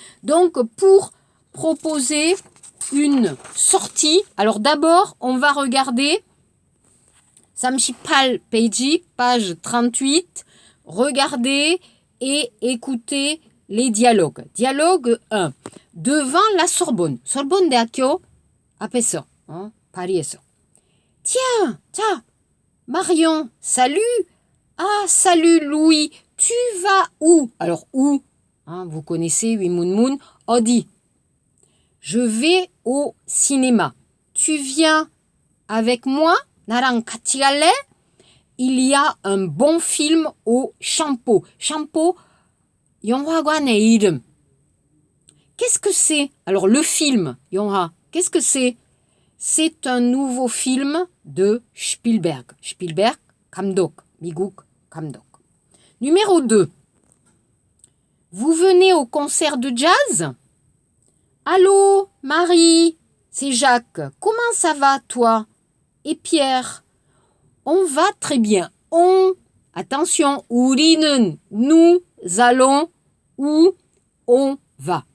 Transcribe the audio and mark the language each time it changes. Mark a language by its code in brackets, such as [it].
[fr] Donc, pour proposer une sortie, alors d'abord, on va regarder 38 page 38. Regardez et écoutez les dialogues. Dialogue 1. Devant la Sorbonne. [ko] Sorbonne 대학교 앞에서, 파리에서. [fr] Tiens, tiens, Marion, salut. Ah, salut Louis, tu vas où? Alors où? Vous connaissez [ko] 위문문 어디? [fr] Je vais au cinéma. Tu viens avec moi? [ko] 나랑 같이 갈래? [fr] Il y a un bon film au Champeau. [ko] Champeau, 영화관의 이름. [fr] Qu'est-ce que c'est? Alors le film, 영화, qu'est-ce que c'est? C'est un nouveau film de Spielberg. [ko] Spielberg, 감독, 미국 감독. [fr] Numéro 2. Vous venez au concert de jazz? Allô, Marie, c'est Jacques. Comment ça va, toi? Et Pierre? On va très bien. Attention, [ko] 우리는, [fr] nous allons, ou on va.